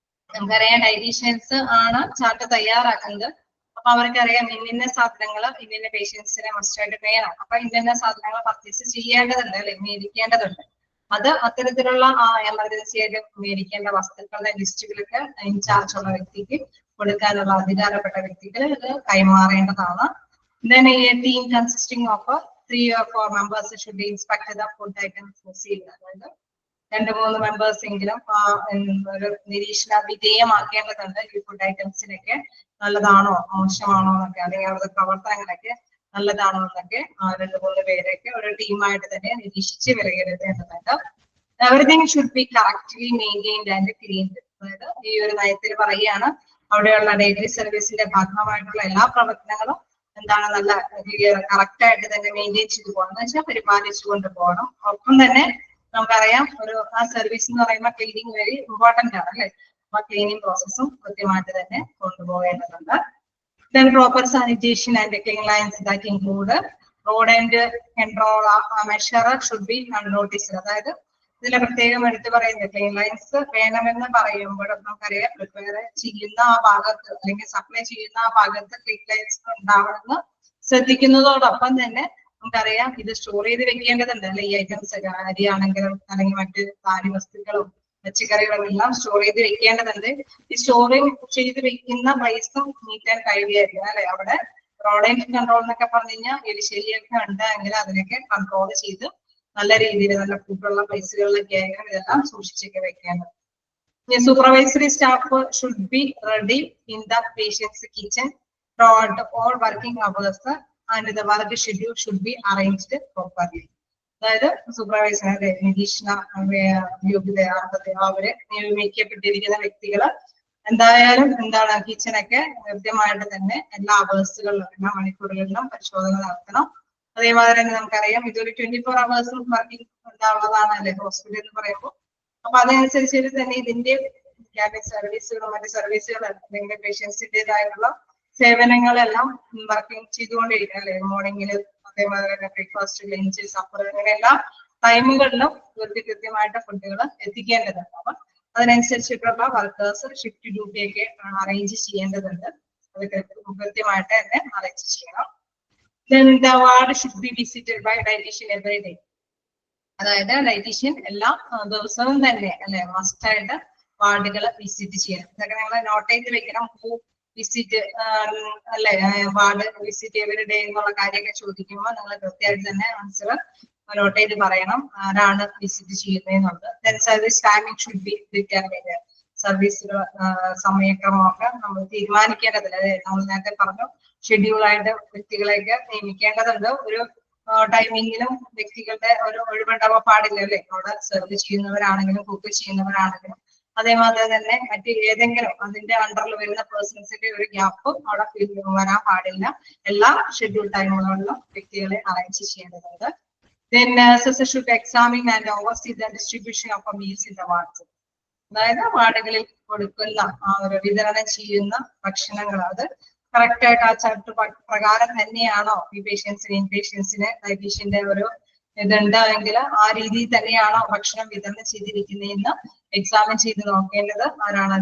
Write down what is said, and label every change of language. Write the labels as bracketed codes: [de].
[ml] നമുക്കറിയാം ഡയറ്റീഷ്യൻസ് ആണ് ചാർട്ട് തയ്യാറാക്കുന്നത്. അപ്പൊ അവർക്കറിയാം ഇന്ന സാധനങ്ങൾ ഇന്ന പേഷ്യൻസിനെ മസ്റ്റായിട്ട് വേണം, അപ്പൊ ഇന്ന സാധനങ്ങൾ പർച്ചേസ് ചെയ്യേണ്ടതുണ്ട് അല്ലെ, മേടിക്കേണ്ടതുണ്ട്. അത് അത്തരത്തിലുള്ള എമർജൻസി ആയിട്ട് മേടിക്കേണ്ട വസ്തുക്കളുടെ ലിസ്റ്റുകളൊക്കെ ഇൻചാർജ് ഉള്ള വ്യക്തിക്ക് കൊടുക്കാനുള്ള അധികാരപ്പെട്ട വ്യക്തികൾ ഇത് കൈമാറേണ്ടതാണ്. [en] Then a team consisting of 3 or 4 members should be inspected the food items received. [ml] അതായത് 2-3 മെമ്പേഴ്സ് എങ്കിലും ഒരു നിരീക്ഷണ വിധേയമാക്കേണ്ടതുണ്ട്. ഈ ഫുഡ് ഐറ്റംസിനൊക്കെ നല്ലതാണോ മോശമാണോ എന്നൊക്കെ, അല്ലെങ്കിൽ അവരുടെ പ്രവർത്തനങ്ങളൊക്കെ നല്ലതാണോ എന്നൊക്കെ 2-3 പേരൊക്കെ ഒരു ടീമായിട്ട് തന്നെ നിരീക്ഷിച്ച് വിലയിരുത്തേണ്ടതുണ്ട്. [en] Everything should be correctly maintained and cleaned. [ml] അതായത് ഈ ഒരു നയത്തിൽ പറയുകയാണ്, അവിടെയുള്ള ഡെയിലി സർവീസിന്റെ ഭാഗമായിട്ടുള്ള എല്ലാ പ്രവർത്തനങ്ങളും എന്താണ് നല്ല കറക്റ്റ് ആയിട്ട് തന്നെ മെയിൻറ്റെയിൻ ചെയ്തു പോകണം, എന്ന് വെച്ചാൽ പരിപാലിച്ചുകൊണ്ട് പോകണം. ഒപ്പം തന്നെ നമുക്കറിയാം ഒരു ആ സർവീസ് എന്ന് പറയുമ്പോൾ [en] cleaning very important [ml] ആണ് അല്ലെ, അപ്പൊ ക്ലീനിങ് പ്രോസസ്സും കൃത്യമായിട്ട് തന്നെ കൊണ്ടുപോകേണ്ടതുണ്ട്. [en] Then proper sanitation and clean lines that include road and control measure should be noticed. [ml] അതായത് ഇതിലെ പ്രത്യേകം എടുത്തു പറയുന്നത് ക്ലീൻ ലൈൻസ് വേണമെന്ന് പറയുമ്പോൾ നമുക്കറിയാം പ്രിപ്പയർ ചെയ്യുന്ന ആ ഭാഗത്ത് അല്ലെങ്കിൽ സപ്ലൈ ചെയ്യുന്ന ആ ഭാഗത്ത് ക്ലീൻ ലൈൻസ് ഉണ്ടാവണമെന്ന് ശ്രദ്ധിക്കുന്നതോടൊപ്പം തന്നെ നമുക്കറിയാം ഇത് സ്റ്റോർ ചെയ്ത് വെക്കേണ്ടതുണ്ട് അല്ലെ. ഈ ഐറ്റംസ് അരിയാണെങ്കിലും അല്ലെങ്കിൽ മറ്റ് കാരി വസ്തുക്കളും പച്ചക്കറികളും എല്ലാം സ്റ്റോർ ചെയ്ത് വെക്കേണ്ടതുണ്ട്. ഈ സ്റ്റോറിങ് ചെയ്ത് വെക്കുന്ന പ്ലേസും [en] neat and tidy [ml] ആയിരിക്കും അല്ലെ. അവിടെ റോഡ് കൺട്രോൾ എന്നൊക്കെ പറഞ്ഞു കഴിഞ്ഞാൽ എലിശല്യൊക്കെ ഉണ്ടെങ്കിൽ അതിനൊക്കെ കൺട്രോൾ ചെയ്ത് നല്ല രീതിയിൽ നല്ല ഫുഡുള്ള പ്ലേസുകളിലൊക്കെ ആയിരിക്കും ഇതെല്ലാം സൂക്ഷിച്ചൊക്കെ വെക്കേണ്ടത്. [en] Supervisory staff should be ready in the patients kitchen throughout all working hours and the work schedule should be arranged properly. [ml] അതായത് സൂപ്പർവൈസർ നിരീക്ഷണ യോഗ്യത അവരെ നിയമിക്കപ്പെട്ടിരിക്കുന്ന വ്യക്തികൾ എന്തായാലും എന്താണ് കിച്ചണൊക്കെ കൃത്യമായിട്ട് തന്നെ എല്ലാ അവേഴ്സുകളിലും എല്ലാ മണിക്കൂറുകളിലും പരിശോധന നടത്തണം. അതേമാതിരി തന്നെ നമുക്കറിയാം ഇതൊരു 24 hours വർക്കിംഗ് ഉണ്ടാവുന്നതാണ് അല്ലെ ഹോസ്പിറ്റൽ എന്ന് പറയുമ്പോൾ. അപ്പൊ അതനുസരിച്ച് തന്നെ ഇതിന്റെ ക്യാബിൻ സർവീസുകളും മറ്റ് സർവീസുകളും അല്ലെങ്കിൽ പേഷ്യൻസിന്റേതായിട്ടുള്ള സേവനങ്ങളെല്ലാം വർക്കിംഗ് ചെയ്തുകൊണ്ടിരിക്കും അല്ലെ. മോർണിംഗിൽ അതേമാതിരി തന്നെ ബ്രേക്ക്ഫാസ്റ്റ്, ലഞ്ച്, സപ്പർ അങ്ങനെ എല്ലാ ടൈമുകളിലും ഇവർക്ക് കൃത്യമായിട്ട് ഫുഡുകൾ എത്തിക്കേണ്ടതുണ്ട്. അപ്പൊ അതിനനുസരിച്ചിട്ടുള്ള വർക്കേഴ്സ് ഷിഫ്റ്റ് ഡ്യൂട്ടി ഒക്കെ അറേഞ്ച് ചെയ്യേണ്ടതുണ്ട്. അത് കൃത്യമായിട്ട് തന്നെ അറേഞ്ച് ചെയ്യണം. [en] Then the ward should be visited by dietitian every day. [ml] അതായത് ഡയറ്റീഷ്യൻ എല്ലാ ദിവസവും തന്നെ അല്ലെ മസ്റ്റായിട്ട് വാർഡുകൾ വിസിറ്റ് ചെയ്യണം. ഇതൊക്കെ നിങ്ങൾ നോട്ട് ചെയ്ത് വെക്കണം. വിസിറ്റ് അല്ലെ വാർഡ് വിസിറ്റ് എവറി ഡേ എന്നുള്ള കാര്യമൊക്കെ ചോദിക്കുമ്പോൾ നിങ്ങൾ കൃത്യമായിട്ട് തന്നെ ആൻസർ നോട്ട് ചെയ്ത് പറയണം ആരാണ് visit ചെയ്യുന്നതെന്നുള്ളത്. [en] Then service timing should be determined. [ml] സർവീസുകൾ സമയക്രമമൊക്കെ നമ്മൾ തീരുമാനിക്കേണ്ടതില്ല. നമ്മൾ നേരത്തെ പറഞ്ഞു ഷെഡ്യൂളായിട്ട് വ്യക്തികളെയൊക്കെ നിയമിക്കേണ്ടതുണ്ട്. ഒരു ടൈമിങ്ങിലും വ്യക്തികളുടെ ഒരു ഒഴിവുണ്ടാവാൻ പാടില്ല അല്ലെ. അവിടെ സെർവ് ചെയ്യുന്നവരാണെങ്കിലും കുക്ക് ചെയ്യുന്നവരാണെങ്കിലും അതേമാതിരി തന്നെ മറ്റ് ഏതെങ്കിലും അതിന്റെ അണ്ടറിൽ വരുന്ന പേഴ്സൺസിന്റെ ഒരു ഗ്യാപ്പ് അവിടെ വരാൻ പാടില്ല. എല്ലാ ഷെഡ്യൂൾ ടൈമുകളിലും വ്യക്തികളെ അറേഞ്ച് ചെയ്യേണ്ടതുണ്ട്. [en] Then nurses should examine and oversee the distribution of meals in the wards. [ml] അതായത് വാർഡുകളിൽ കൊടുക്കുന്ന ആ ഒരു വിതരണം ചെയ്യുന്ന ഭക്ഷണങ്ങൾ അത് കറക്റ്റ് ആയിട്ട് ആ ചാർട്ട് പ്രകാരം തന്നെയാണോ ഈ പേഷ്യൻസിന് ഇൻപേഷ്യൻസിന് ഡയറ്റീഷ്യന്റെ ഒരു ഇതുണ്ടെങ്കിൽ ആ രീതിയിൽ തന്നെയാണോ ഭക്ഷണം വിതരണം ചെയ്തിരിക്കുന്നതെന്ന് എക്സാമിൻ ചെയ്ത് നോക്കേണ്ടത് ആരാണ്?